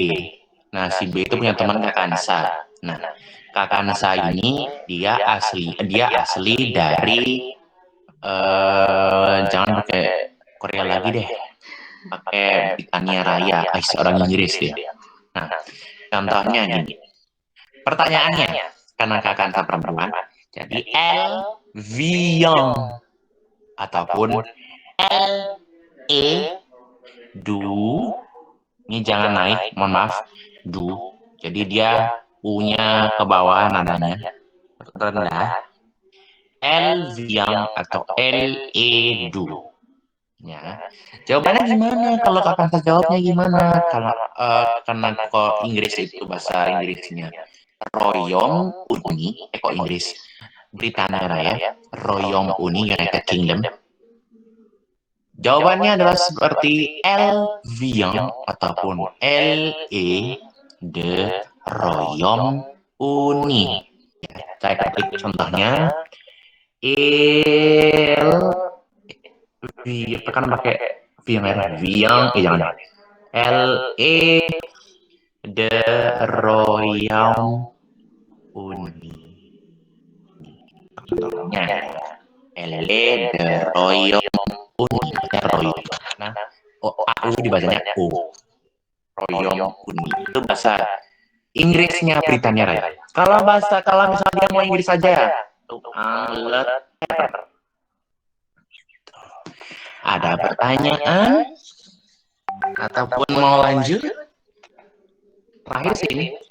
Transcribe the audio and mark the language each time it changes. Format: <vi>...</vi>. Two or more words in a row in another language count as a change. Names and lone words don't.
<id>Nah, si B itu punya teman Kak Kansa. Nah, Kak Kansa ini dia asli dari jangan pakai Korea lagi deh, pakai Britania Raya, orang Inggris dia. Nah, contohnya gini. Pertanyaannya, karena Kak Kansa perempuan, jadi</id> <fr>elle vient</fr> <id>ataupun</id> <fr>elle est du.</fr> <id>Ini jangan naik, mohon maaf, du. Jadi dia U-nya ke bawah nadanya rendah.</id> <fr>Elle vient atau elle est du.</fr> <id>Ya. Jawabannya gimana? Kalau Kak Kansa jawabnya gimana? Kalau karena kok Inggris itu bahasa Inggrisnya Royaume-Uni, kok Inggris Britania Raya, Royaume-Uni, United Kingdom. Jawabannya adalah seperti</id> <fr>elle vient</fr> <id>ataupun</id> <fr>elle est de Royaume-Uni.</fr> <id>Ya, saya ketik contohnya. Tekan pakai V yang merah, jangan.</id> <fr>Elle est de Royaume-Uni. Contohnya, elle est de Royaume-Uni.</fr> <id>Nah, AU dibacanya U. Royaume-Uni. Itu bahasa Inggrisnya Britania Raya. Kalau misalnya dia mau Inggris saja, Angleterre. Ada pertanyaan? Ataupun mau lanjut? Terakhir sih ini.</id>